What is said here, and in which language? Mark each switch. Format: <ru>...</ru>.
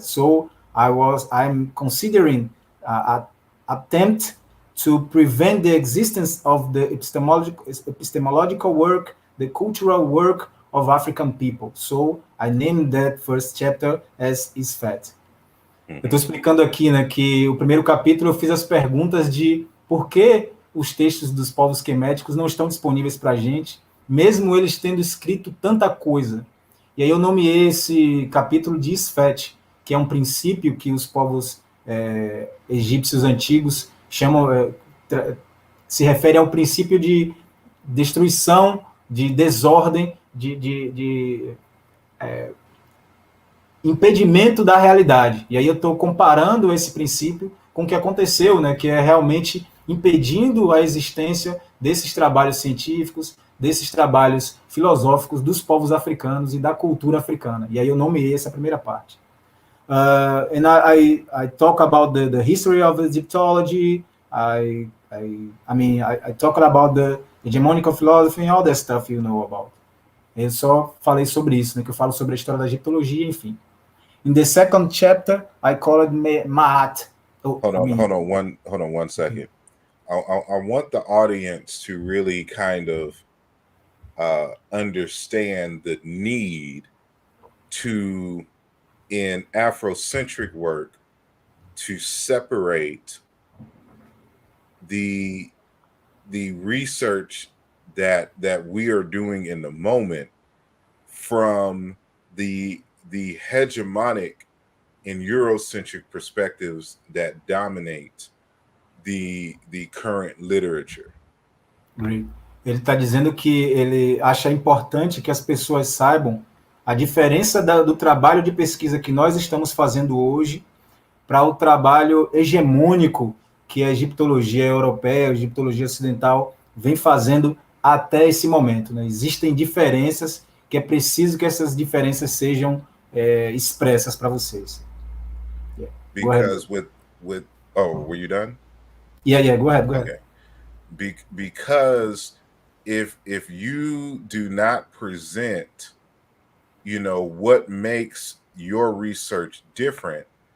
<en>So I'm considering an attempt to prevent the existence of the epistemological work, the cultural work of African people. So I named that first chapter as Isfet.</en> <pt>Eu estou explicando aqui, né, que o primeiro capítulo eu fiz as perguntas de por que os textos dos povos queméticos não estão disponíveis para a gente, mesmo eles tendo escrito tanta coisa. E aí eu nomeei esse capítulo de Isfet, que é um princípio que os povos egípcios antigos chamam, se refere ao princípio de destruição, de desordem, de impedimento da realidade. E aí eu estou comparando esse princípio com o que aconteceu, né, que é realmente impedindo a existência desses trabalhos científicos, desses trabalhos filosóficos dos povos africanos e da cultura africana. E aí eu nomeei essa primeira parte.</pt> <en>And I talk about the history of Egyptology. I talk about the hegemonical philosophy and all that stuff you know about.</en> <pt>Eu só falei sobre isso, né, que eu falo sobre a história da egiptologia, enfim.</pt> <en>In the second chapter, I call it Ma'at. Hold on one second. I want the audience to really kind of understand the need to, in Afrocentric work, to separate the research that we are doing in the moment from the hegemonic and Eurocentric perspectives that dominate the current literature. Great.</en> <pt>Ele está dizendo que ele acha importante que as pessoas saibam a diferença do trabalho de pesquisa que nós estamos fazendo hoje para o trabalho hegemônico que a egiptologia europeia, a egiptologia ocidental vem fazendo até esse momento, né? Existem diferenças que é preciso que essas diferenças sejam expressas para vocês.</pt> <en>Yeah. Because with were you done? Yeah, go ahead. Okay. Because if you do not present, what makes your research different,</en>